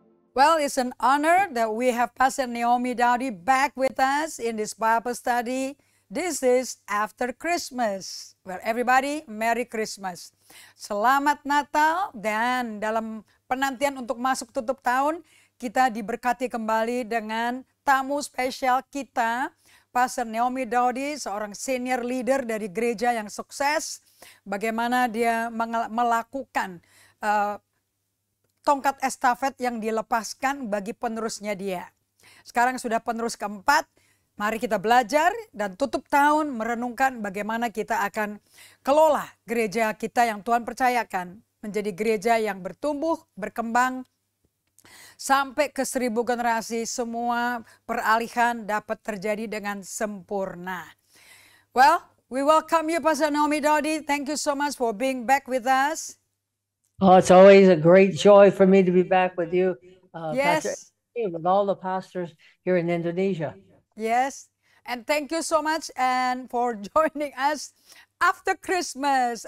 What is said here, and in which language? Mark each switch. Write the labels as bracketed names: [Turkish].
[English] Well, it's an honor that we have Pastor Naomi Dowdy back with us in this Bible study. This is after Christmas. Well, everybody, Merry Christmas. [Indonesian] Selamat Natal, dan dalam penantian untuk masuk tutup tahun, kita diberkati kembali dengan tamu spesial kita, Pastor Naomi Dowdy, seorang senior leader dari gereja yang sukses. Bagaimana dia melakukan tongkat estafet yang dilepaskan bagi penerusnya dia. Sekarang sudah penerus keempat, mari kita belajar dan tutup tahun merenungkan bagaimana kita akan kelola gereja kita yang Tuhan percayakan menjadi gereja yang bertumbuh, berkembang, sampai ke 1000 generasi, semua peralihan dapat terjadi dengan sempurna. [English] Well, we welcome you, Pastor Naomi Dowdy. Thank you so much for being back with us. Oh, it's always a great joy for me to be back with you, Yes. Pastor, with all the pastors here in Indonesia. Yes, and thank you so much and for joining us after Christmas.